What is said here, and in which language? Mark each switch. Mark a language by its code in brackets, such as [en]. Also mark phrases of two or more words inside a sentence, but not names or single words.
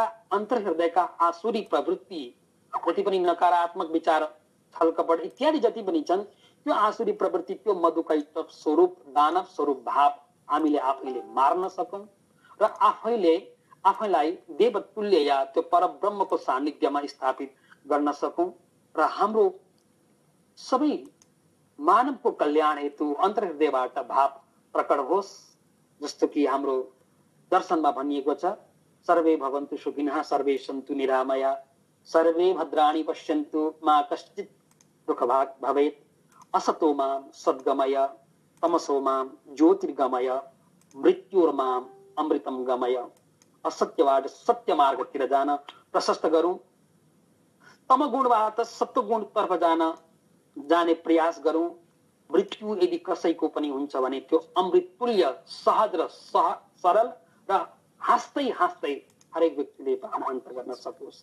[ne] अन्तर्हृदयका आसुरी प्रवृत्ति, जति पनि नकारात्मक विचार, छलकपट इत्यादि जति पनि छन्, त्यो आसुरी प्रवृत्ति, त्यो मधुकैटव स्वरूप, दानव स्वरूप भाव हामीले आफैले मार्न सकौं र आफैलाई देवतुल्य या त्यो परब्रह्मको सान्निध्यमा स्थापित गर्न सकौं र हाम्रो सबै मानवको कल्याण हेतु अन्तर्हृदयबाट भाव प्रकट होस्। जस्तो कि हाम्रो दर्शनमा भनिएको छ, [sa] सर्वे भवन्तु सुखिनः सर्वे सन्तु निरामया सर्वे भद्राणि पश्यन्तु मा कश्चित् दुःखभाग् भवेत् असतो मां सद्गमय तमसो मां ज्योतिर्गमय मृत्युर्मां अमृतम गमय। [ne] असत्यबाट सत्य मार्गतिर जान प्रशस्त गरौं, तमगुणबाट सत्वगुणतर्फ जाने प्रयास गरौं। मृत्यु यदि कसैको पनि हुन्छ भने त्यो अमृत तुल्य सहज र सरल र हाँस्दै हाँस्दै हरेक व्यक्तिले अन्त गर्न सकोस्।